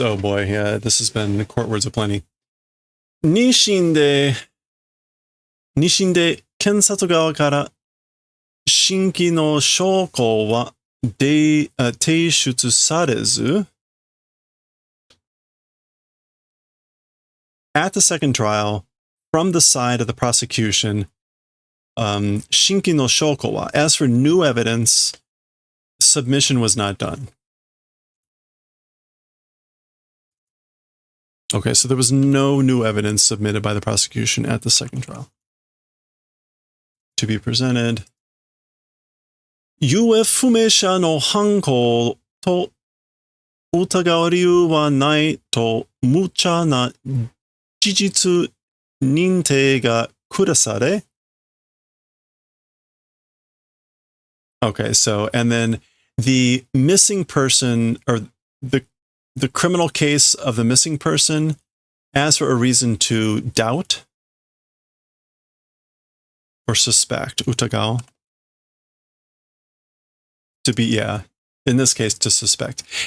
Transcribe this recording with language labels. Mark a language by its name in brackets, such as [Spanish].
[English] Oh boy, yeah, this has been court words aplenty. [Japanese] 二審で検察側から新規の証拠は提出されず [English] At the second trial, from the side of the prosecution, [Japanese] 新規の証拠は [English] as for new evidence, submission was not done. Okay, so there was no new evidence submitted by the prosecution at the second trial. To be presented. [Japanese] 行方不明者の犯行と疑う理由はないと無茶な事実認定が下され. [English] Okay, so, and then the missing person, or the criminal case of the missing person, as for a reason to doubt or suspect, utagao, to be, yeah, in this case, to suspect.